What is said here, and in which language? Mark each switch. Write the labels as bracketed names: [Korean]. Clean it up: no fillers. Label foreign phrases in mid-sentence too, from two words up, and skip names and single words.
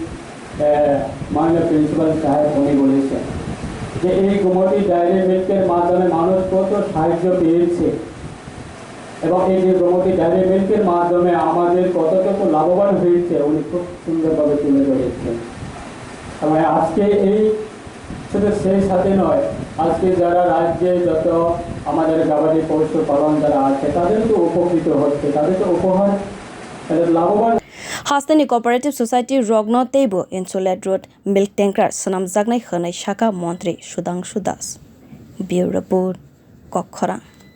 [Bangla] মাননীয় প্রিন্সিপাল সাহেব উনি বলেছেন যে এই গোমতী ডায়েরি মিল্কের মাধ্যমে মানুষ কত সাহায্য পেয়েছে এবং এই যে গোমতী ডায়েরি মিল্কের মাধ্যমে আমাদের কতটুকু লাভবান হয়েছে উনি খুব সুন্দরভাবে তুলে ধরেছেন এবং আজকে এই শুধু সেই সাথে নয় আজকে যারা রাজ্যে যত আমাদের গবাদি পশু পালন যারা আছে তাদের তো উপকৃত হচ্ছে তাদের তো উপহার তাদের লাভবান [Kok Borok] Hasteni [English] Co-operative Society [Kok Borok] Rogno Tebo Insulet Road [English] Milk Tanker [Kok Borok] Sanam Jagnai Khanai Shaka Montri Shudhangshu Das [English] Bureau Report [Kok Borok] Kwrak